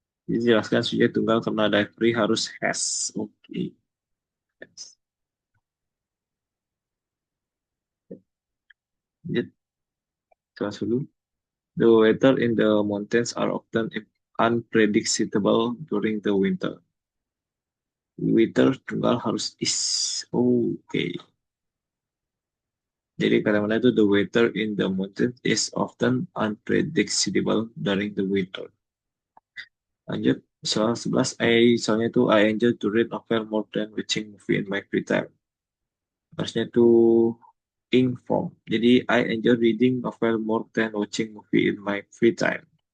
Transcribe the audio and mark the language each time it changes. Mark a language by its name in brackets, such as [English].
[Indonesian] Dijelaskan subjek tunggal karena every harus has. Oke. [English] Okay. Yes. [Indonesian] Lanjut, kelas dulu. [English] The weather in the mountains are often unpredictable during the winter. [Indonesian] Weather tunggal harus is. Oke. Okay. Jadi kata-kata itu [English] the weather in the mountains is often unpredictable during the winter. [Indonesian] Lanjut, soal 11. Soalnya itu [English] I enjoy to read novel more than watching movie in my free time. [Indonesian] Harusnya itu inform. Jadi [English] I enjoy reading novel more than watching movie in my free time.